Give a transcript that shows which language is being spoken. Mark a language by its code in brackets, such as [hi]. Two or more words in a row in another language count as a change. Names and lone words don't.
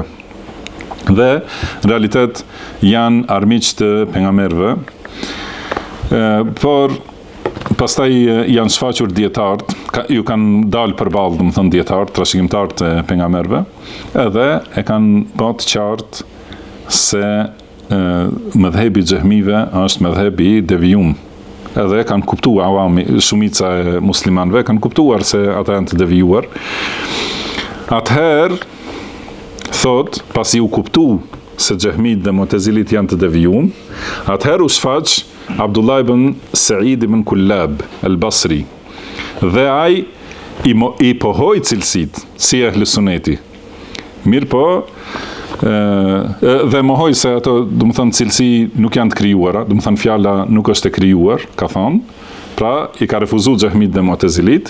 [sq] Dhe në realitet janë armiq të pejgamberëve, por pastaj janë shfaqur dietarët, ju kanë dalë përballë, do të thonë dietarët, trashëgimtarët e pejgamberëve, edhe e kanë bërë qartë se mëdhhebi xehmive është mëdhhebi i devijum. Edhe kanë kuptuar awami, shumica e muslimanëve kanë kuptuar se ata janë të devijuar. Atëherë thot, pasi u kuptu se xehmit dhe mu'tazilit janë të devijum, atëherë u shfaq Abdullah ibn Sa'id ibn Kullab al-Basri. Dhe ai i pohoi cilësit si ehli suneti. Mirë po, dhe mohoj se ato, do të thonë, cilësi nuk janë të krijuara, do të thonë fjala nuk është e krijuar, ka thonë, pra i ka refuzuar xehmit dhe mu'tazilit.